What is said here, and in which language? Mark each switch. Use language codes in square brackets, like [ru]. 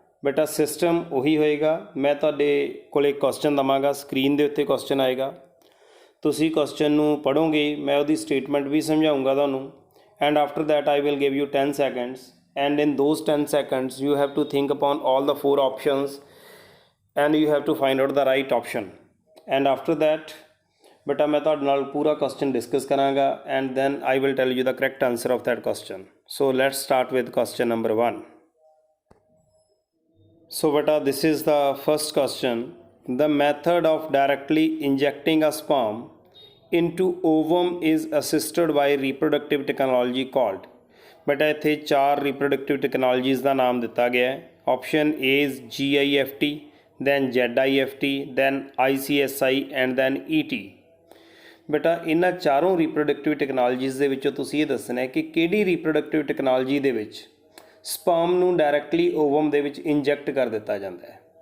[pa] ਬੇਟਾ ਸਿਸਟਮ ਉਹੀ ਹੋਏਗਾ, ਮੈਂ ਤੁਹਾਡੇ ਕੋਲ ਇੱਕ ਕੁਐਸਚਨ ਦੇਵਾਂਗਾ, ਸਕਰੀਨ ਦੇ ਉੱਤੇ ਕੁਐਸਚਨ ਆਏਗਾ, ਤੁਸੀਂ ਕੁਐਸਚਨ ਨੂੰ ਪੜ੍ਹੋਗੇ, ਮੈਂ ਉਹਦੀ ਸਟੇਟਮੈਂਟ ਵੀ ਸਮਝਾਊਂਗਾ ਤੁਹਾਨੂੰ, [en] and after that I will give you 10 seconds, and in those 10 seconds you have to think upon all the 4 options and you have to find out the right option, and after that [pa] ਬੇਟਾ ਮੈਂ ਤੁਹਾਡੇ ਨਾਲ ਪੂਰਾ question discuss ਕਰਾਂਗਾ [en] and then I will tell you the correct answer of that question. So let's start with question number 1. So beta, this is the first question. The method of directly injecting a sperm into ovum is assisted by reproductive technology called. [pa] Beta ਇੱਥੇ 4 reproductive technologies ਦਾ ਨਾਮ ਦਿੱਤਾ ਗਿਆ ਹੈ। [en] Option A is GIFT, then ZIFT, then ICSI and then ET. [pa] ਬੇਟਾ ਇਹਨਾਂ ਚਾਰੋਂ reproductive technologies ਦੇ ਵਿੱਚੋਂ ਤੁਸੀਂ ਇਹ ਦੱਸਣਾ ਹੈ ਕਿ ਕਿਹੜੀ reproductive technology ਦੇ ਵਿੱਚ ਸਪਰਮ ਨੂੰ ਡਾਇਰੈਕਟਲੀ ਓਵਮ ਦੇ ਵਿੱਚ ਇੰਜੈਕਟ ਕਰ ਦਿੱਤਾ ਜਾਂਦਾ ਹੈ।